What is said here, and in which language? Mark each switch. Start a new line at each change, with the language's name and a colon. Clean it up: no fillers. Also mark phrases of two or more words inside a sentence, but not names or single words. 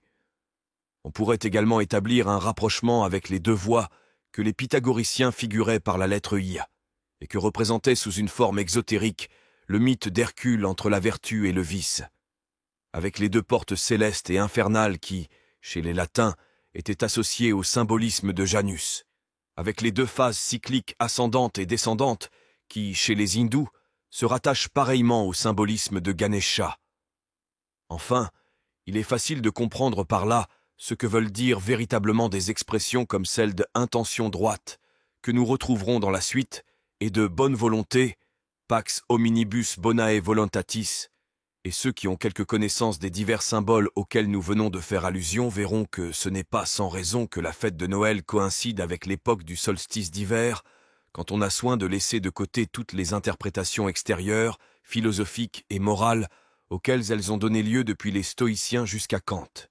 French: On pourrait également établir un rapprochement avec les deux voies que les pythagoriciens figuraient par la lettre I, et que représentait sous une forme exotérique le mythe d'Hercule entre la vertu et le vice, avec les deux portes célestes et infernales qui, chez les latins, étaient associées au symbolisme de Janus, avec les deux phases cycliques ascendantes et descendantes qui, chez les hindous, se rattachent pareillement au symbolisme de Ganesha. Enfin, il est facile de comprendre par là ce que veulent dire véritablement des expressions comme celle de « intention droite » que nous retrouverons dans la suite et de « bonne volonté »
Latin: Pax hominibus bonae voluntatis,
French: et ceux qui ont quelque connaissance des divers symboles auxquels nous venons de faire allusion verront que ce n'est pas sans raison que la fête de Noël coïncide avec l'époque du solstice d'hiver, quand on a soin de laisser de côté toutes les interprétations extérieures, philosophiques et morales auxquelles elles ont donné lieu depuis les stoïciens jusqu'à Kant.